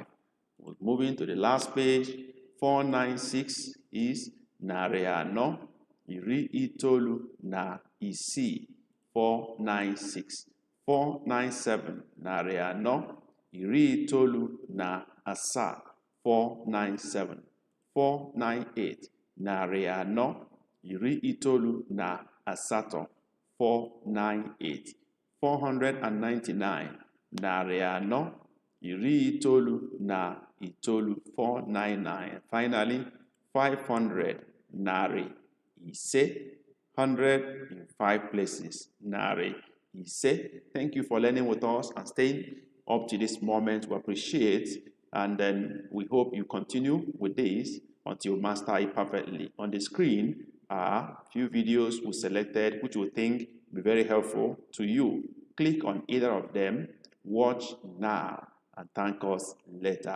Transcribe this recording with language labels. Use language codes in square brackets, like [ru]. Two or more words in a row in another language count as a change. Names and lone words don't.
[en] Moving to the last page, 496 is [ig] narị anọ iri itoolu na isii 496 497 narị anọ iri itoolu na asaa 497 498 narị anọ iri itoolu na asatọ 498 499 narị anọ iri itoolu na itoolu 499. [en] Finally, 500 [ig] narị ise [en] 100 in 5 places [ig] narị ise. [en] Thank you for learning with us and staying up to this moment. We appreciate, and then we hope you continue with this until you master it perfectly. On the screen are few videos we selected which we think will be very helpful to you. Click on either of them, watch now, and thank us later.